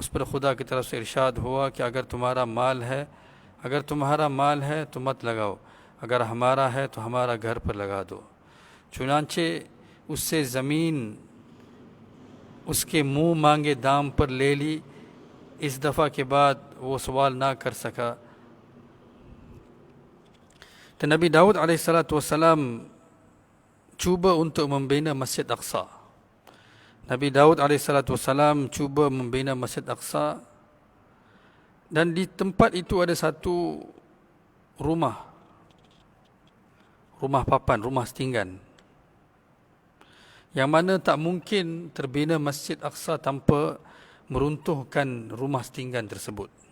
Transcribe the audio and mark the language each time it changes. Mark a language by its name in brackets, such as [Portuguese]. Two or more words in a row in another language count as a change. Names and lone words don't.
[Hindi] उस पर खुदा की तरफ से इरशाद हुआ कि अगर तुम्हारा माल है तो मत लगाओ, अगर हमारा है तो हमारा घर पर लगा दो। चुनांचे उससे ज़मीन उसके मुंह मांगे दाम पर ले ली। इस दफ़ा के बाद वो सवाल ना कर सका। [Malay] तो Nabi Daud alaihissalam cuba untuk membina Masjid Aqsa. Nabi Daud alaihissalam cuba membina Masjid Aqsa, dan di tempat itu ada satu rumah papan, rumah setinggan, yang mana tak mungkin terbina Masjid Aqsa tanpa meruntuhkan rumah setinggan tersebut.